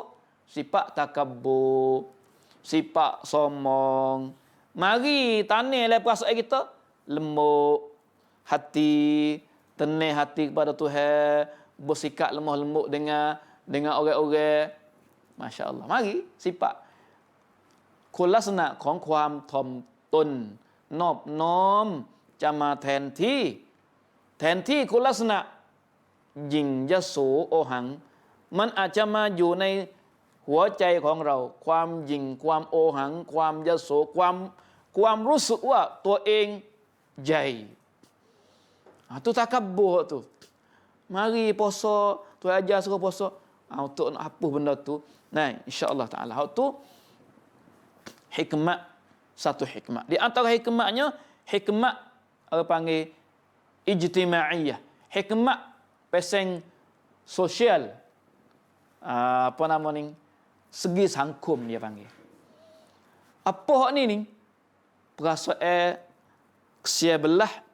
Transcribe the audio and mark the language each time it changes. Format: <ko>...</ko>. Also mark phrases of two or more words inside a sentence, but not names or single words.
<ms>Sifat takabur, sifat sombong. Mari tanihlah perasaan kita lembut hati, tenang hati kepada Tuhan, bersikap lemah lembut dengan dengan orang-orang, Masya Allah. Mari sifat</ms> <th>คุณลักษณะของความถ่อมตนนอบน้อมจะมาแทนที่คุณลักษณะยิ่ง ยโสโอหังมันอาจจะมาอยู่ในหัวใจของเราความยิ่งความโอ หังความยโสความรู้สึกว่าตัวเองใหญ่ tu</th> <ms>takabur tu mari puasa tu ajar suruh puasa untuk nak apa benda tu nah insya-Allah taala tu hikmat satu hikmat di antara hikmatnya hikmat apa panggil ijtimaiyah hikmat pasang sosial apa nama ni segi sangkum dia panggil apa hak ni perasaan kesia belah</ms>